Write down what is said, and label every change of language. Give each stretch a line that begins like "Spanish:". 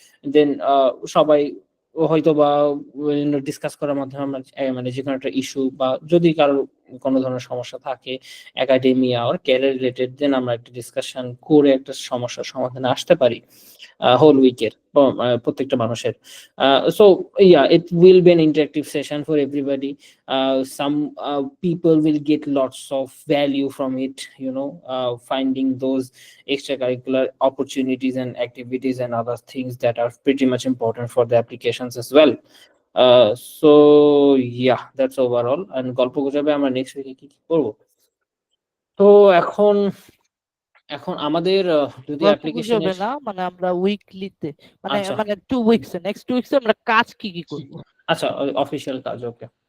Bangla: দেন সবাই হয়তো বা ডিসকাস করার মাধ্যমে আমরা মানে যে কোনো একটা ইস্যু, বা যদি কারোর কোনো ধরনের সমস্যা থাকে একাডেমিয়া আর ক্যারিয়ার রিলেটেড, দেন আমরা একটা ডিসকাশন করে একটা সমস্যার সমাধানে আসতে পারি হোল উইকের প্রত্যেকটা মানুষের।
English: So yeah, it will be an interactive session for everybody. Some people will get lots of value from it, finding those extracurricular opportunities and activities and other things that are pretty much important for the applications as well. So yeah, that's overall.
Bangla: And গল্প গুজবে আমরা next উইকে কি কি করবো? তো এখন এখন আমাদের যদি গল্প অ্যাপ্লিকেশনে গুজবে না, মানে আমরা উইকলিতে, মানে আচ্ছা মানে 2 উইকস, নেক্সট উইকসে আমরা কাজ কি কি করব? আচ্ছা অফিসিয়াল কাজ, ওকে।